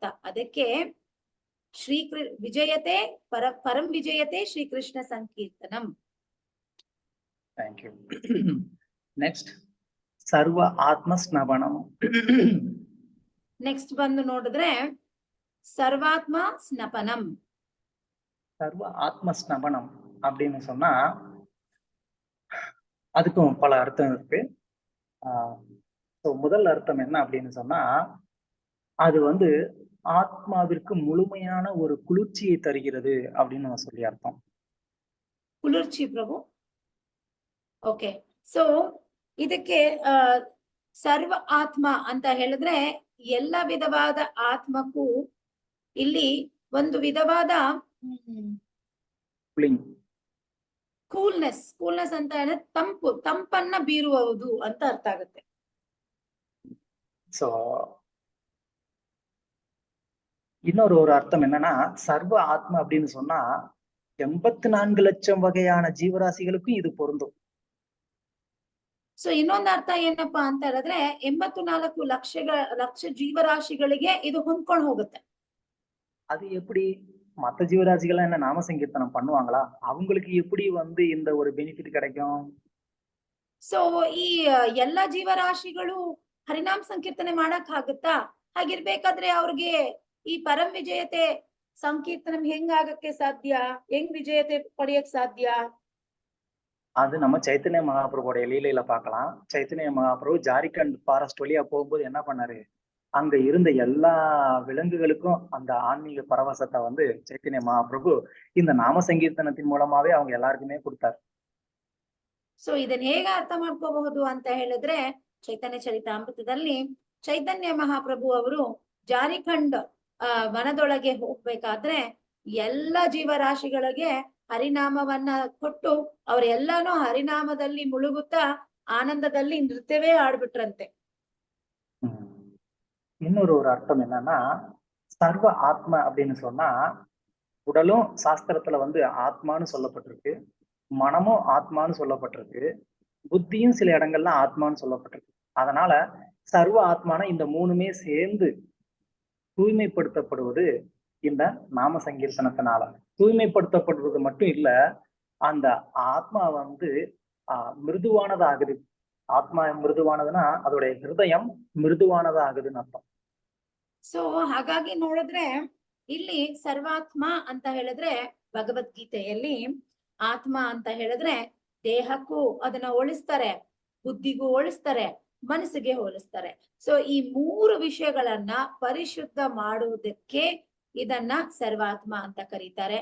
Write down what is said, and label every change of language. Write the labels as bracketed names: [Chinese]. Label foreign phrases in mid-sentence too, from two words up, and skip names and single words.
[Kannada] ಅದಕ್ಕೆ [Sanskrit] ವಿಜಯತೆ ಪರಂ ವಿಜಯತೆ ಶ್ರೀಕೃಷ್ಣ ಸಂಕೀರ್ತನಂ. [English] Thank you. Next [Sanskrit] ಸರ್ವ ಆತ್ಮ ಸ್ನವನಂ. [Kannada] ನೆಕ್ಸ್ಟ್ ಬಂದು ನೋಡಿದ್ರೆ ಸರ್ವಾತ್ಮ ಸ್ನಪನಂ. [Tamil] சர்வ ஆத்ம ஸ்னபனம் அப்படின்னு சொன்னா அதுக்கும் பல அர்த்தம் இருக்கு. முதல் அர்த்தம் என்ன அப்படின்னு சொன்னா, அது வந்து ஆத்மாவிற்கு முழுமையான ஒரு குளிர்ச்சியை தருகிறது அப்படின்னு சொல்லி அர்த்தம். குளிர்ச்சி பிரபு. [English] OK, so [Kannada] ಇದಕ್ಕೆ ಸರ್ವ ಆತ್ಮ ಅಂತ ಹೇಳಿದ್ರೆ ಎಲ್ಲ ವಿಧವಾದ ಆತ್ಮಕ್ಕೂ ಇಲ್ಲಿ ಒಂದು ವಿಧವಾದ ಕೂಲ್ನೆಸ್ ಅಂತ ಹೇಳಿದ್ರೆ ತಂಪನ್ನ ಬೀರುವುದು ಅಂತ ಅರ್ಥ ಆಗುತ್ತೆ. [Tamil] சோ இன்னொரு அர்த்தம் என்னன்னா, சர்வ ஆத்மா அப்படின்னு சொன்னா 84 லட்சம் வகையான ஜீவராசிகளுக்கும் இது பொருந்தும். [Kannada] ಸೊ ಇನ್ನೊಂದು ಅರ್ಥ ಏನಪ್ಪಾ ಅಂತ ಹೇಳಿದ್ರೆ 84 ಲಕ್ಷ ಜೀವರಾಶಿಗಳಿಗೆ ಇದು ಹೊಂದ್ಕೊಂಡು ಹೋಗುತ್ತೆ. [Tamil] அது எப்படி மத்த ஜீவராசிகள்லாம் என்ன நாம சங்கீர்த்தனம் பண்ணுவாங்களா? அவங்களுக்கு எப்படி வந்து இந்த ஒரு பெனிஃபிட் கிடைக்கும்? [Kannada] ಸೊ ಈ ಎಲ್ಲಾ ಜೀವರಾಶಿಗಳು ಹರಿನಾಮ ಸಂಕೀರ್ತನೆ ಮಾಡಕ್ ಆಗುತ್ತಾ? ಹಾಗಿರ್ಬೇಕಾದ್ರೆ ಅವ್ರಿಗೆ ಈ [Sanskrit] ಪರಂ ವಿಜಯತೆ [Kannada] ಸಂಕೀರ್ತನ ಹೆಂಗ್ ಆಗಕ್ಕೆ ಸಾಧ್ಯ? ಹೆಂಗ್ ವಿಜಯತೆ ಪಡೆಯಕ್ ಸಾಧ್ಯ? [Tamil] அது நம்ம சைத்தன்ய மகாபிரபுடைய லீலையில பார்க்கலாம். சைத்தன்ய மகாபிரபு ஜாரிகண்ட் ஃபாரஸ்ட் வழியா போகும்போது என்ன பண்ணாரு? அங்க இருந்த எல்லா விலங்குகளுக்கும் அந்த ஆன்மீக பரவசத்தை வந்து சைத்தன்ய மகாபிரபு இந்த நாம சங்கீர்த்தனத்தின் மூலமாவே அவங்க எல்லாருக்குமே கொடுத்தாரு. [Kannada] ಸೊ ಇದನ್ನ ಹೇಗೆ ಅರ್ಥ ಮಾಡ್ಕೋಬಹುದು ಅಂತ ಹೇಳಿದ್ರೆ, ಚೈತನ್ಯ ಚರಿತಾಮೃತದಲ್ಲಿ ಚೈತನ್ಯ ಮಹಾಪ್ರಭು ಅವರು ಜಾರಿಖಂಡ್ ವನದೊಳಗೆ ಹೋಗ್ಬೇಕಾದ್ರೆ ಎಲ್ಲ ಜೀವರಾಶಿಗಳಿಗೆ ಹರಿನಾಮವನ್ನ ಕೊಟ್ಟು ಅವರೆಲ್ಲಾನು ಹರಿನಾಮದಲ್ಲಿ ಮುಳುಗುತ್ತಾ ಆನಂದದಲ್ಲಿ ನೃತ್ಯವೇ ಆಡ್ಬಿಟ್ರಂತೆ. [Tamil] இன்னொரு ஒரு அர்த்தம் என்னன்னா, சர்வ ஆத்ம அப்படின்னு சொன்னா உடலும் சாஸ்திரத்துல வந்து ஆத்மான்னு சொல்லப்பட்டிருக்கு, மனமும் ஆத்மான்னு சொல்லப்பட்டிருக்கு, புத்தியும் சில இடங்கள்ல ஆத்மான்னு சொல்லப்பட்டிருக்கு. அதனால சர்வ ஆத்மான இந்த மூணுமே சேர்ந்து தூய்மைப்படுத்தப்படுவது இந்த நாம சங்கீர்த்தனத்தினால. தூய்மைப்படுத்தப்படுவது மட்டும் இல்ல, அந்த ஆத்மா வந்து மிருதுவானதாகுது. ஆத்மா மிருதுவானதுன்னா அதோடைய ஹிருதயம் மிருதுவானதாகுதுன்னு ಅರ್ಥ. [Kannada] ಸೊ ಹಾಗಾಗಿ ನೋಡಿದ್ರೆ ಇಲ್ಲಿ ಸರ್ವಾತ್ಮ ಅಂತ ಹೇಳಿದ್ರೆ ಭಗವದ್ಗೀತೆಯಲ್ಲಿ ಆತ್ಮ ಅಂತ ಹೇಳಿದ್ರೆ ದೇಹಕ್ಕೂ ಅದನ್ನ ಹೋಲಿಸ್ತಾರೆ, ಬುದ್ಧಿಗೂ ಹೋಲಿಸ್ತಾರೆ, ಮನಸ್ಸಿಗೆ ಹೋಲಿಸ್ತಾರೆ. ಸೊ ಈ ಮೂರು ವಿಷಯಗಳನ್ನ ಪರಿಶುದ್ಧ ಮಾಡುವುದಕ್ಕೆ ಇದನ್ನ ಸರ್ವಾತ್ಮ ಅಂತ ಕರೀತಾರೆ.